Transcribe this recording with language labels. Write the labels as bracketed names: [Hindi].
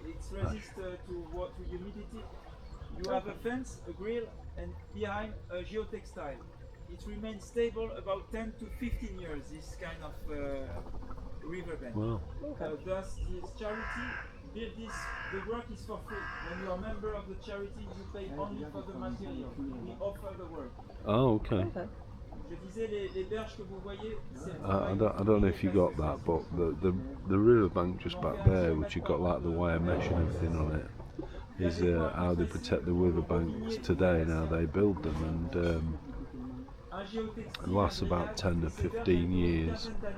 [English] It's resistant to humidity. You have a fence, a grill, and behind a geotextile. It remains stable about 10 to 15 years. This kind of riverbank. Wow. Thus, this charity build this. The work is for free. When you are a member of the charity, you pay only for the material. We offer the work. Oh, okay. [French] Je disais les berges que vous voyez. [English] I don't know if you got that, but the riverbank just back there, which you've got like the wire mesh and everything on it, is how they protect the riverbanks today and how they build them, and it lasts about 10 to 15 years.